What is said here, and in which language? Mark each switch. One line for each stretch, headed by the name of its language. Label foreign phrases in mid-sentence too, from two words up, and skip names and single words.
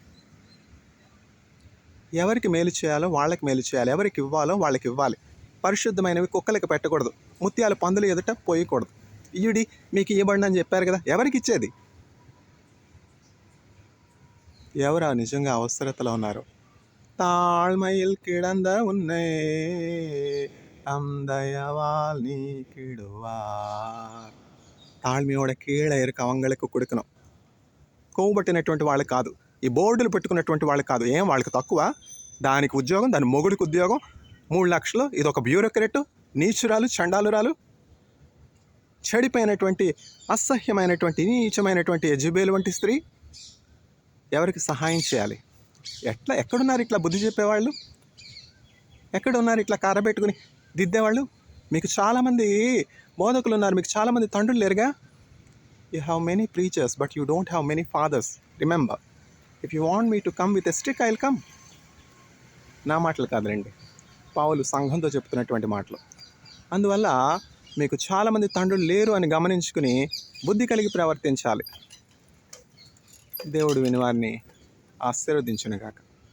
Telugu: ఎవరికి మేలు చేయాలో వాళ్ళకి మేలు చేయాలి, ఎవరికి ఇవ్వాలో వాళ్ళకి ఇవ్వాలి. పరిశుద్ధమైనవి కుక్కలకి పెట్టకూడదు, ముత్యాలు పందులు ఎదుట పోయకూడదు. ఇయుడి మీకు ఇవ్వబడి అని చెప్పారు కదా, ఎవరికి ఇచ్చేది? ఎవరా నిజంగా అవసరతలో ఉన్నారు?
Tamil: తాழ்மையில் கிடந்த உன்னை தந்தையவால் நீக்கிடுவார். தாழ்மையோட கீழே இருக்க அவங்களுக்கு கொடுக்கணும்.
Telugu: కొవ్వుబట్టినటువంటి వాళ్ళు కాదు, ఈ బోర్డులు పెట్టుకున్నటువంటి వాళ్ళు కాదు. ఏం వాళ్ళకి తక్కువ? దానికి ఉద్యోగం, దాని మొగుడికి ఉద్యోగం, 3 లక్షలు, ఇదొక బ్యూరోక్రెట్, నీచురాలు, చండాలురాలు, చెడిపోయినటువంటి, అసహ్యమైనటువంటి, నీచమైనటువంటి యెజబెలు వంటి స్త్రీ. ఎవరికి సహాయం చేయాలి? ఎక్కడున్నారు ఇట్లా బుద్ధి చెప్పేవాళ్ళు? ఎక్కడున్నారు ఇట్లా కారబెట్టుకుని దిద్దేవాళ్ళు? మీకు చాలామంది బోధకులు ఉన్నారు, మీకు చాలామంది తండ్రులు లేరుగా.
English: You have many preachers, but you don't have many fathers. Remember, if you want me to come with a stick, I'll come.
Telugu: నా మాటలు కాదులేండి, పౌలు సంఘంతో చెప్తున్నటువంటి మాటలు. అందువల్ల మీకు చాలామంది తండ్రులు లేరు అని గమనించుకుని బుద్ధి కలిగి ప్రవర్తించాలి. దేవుడు విని వారిని ఆశీర్వదించునుగాక.